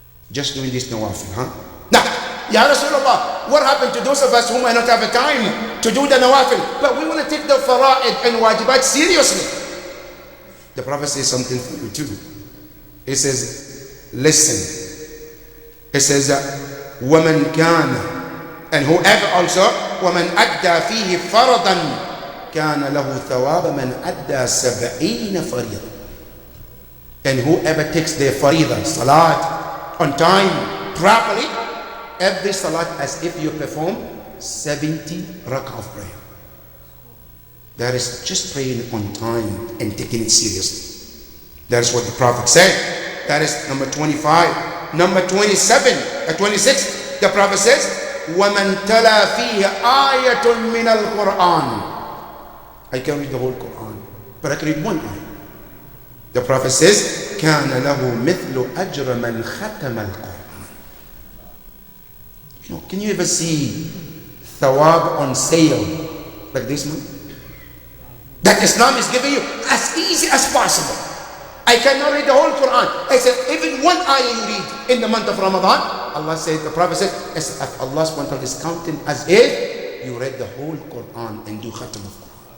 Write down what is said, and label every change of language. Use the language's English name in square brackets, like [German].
[English] Just doing this nawafil, huh? Now, Ya Rasulullah, what happened to those of us who might not have a time to do the nawafil, but we want to take the fara'id and wajibat seriously? The Prophet says something for you too. He says, listen. He says, [Arabic] وَمَنْ كَانَ, [English] and whoever also, [Arabic] وَمَنْ أَدَّى فِيهِ فَرَضًا كَانَ لَهُ ثَوَابَ مَنْ أَدَّى 70 فَرِيضًا. [English] And whoever takes their faridah, salat, on time, properly, every salat as if you perform 70 rak'ah of prayer. That is just praying on time and taking it seriously. That is what the Prophet said. That is number 25. Number 27, 26, the Prophet says, [Arabic] وَمَنْ تَلَى فِيهِ آيَةٌ مِّنَ الْقُرْآنِ. [English] I can read the whole Quran, but I can read one ayah. The Prophet says, [Arabic] كَانَ لَهُ مِثْلُ أَجْرَ مَنْ خَتَمَ الْقُرْآنِ. [English] You know, can you ever see thawab on sale like this one? That Islam is giving you as easy as possible. I cannot read the whole Quran. I said, even one ayah you read in the month of Ramadan, Allah said, the Prophet said, as if Allah SWT is counting as if you read the whole Quran and do khatam of Quran.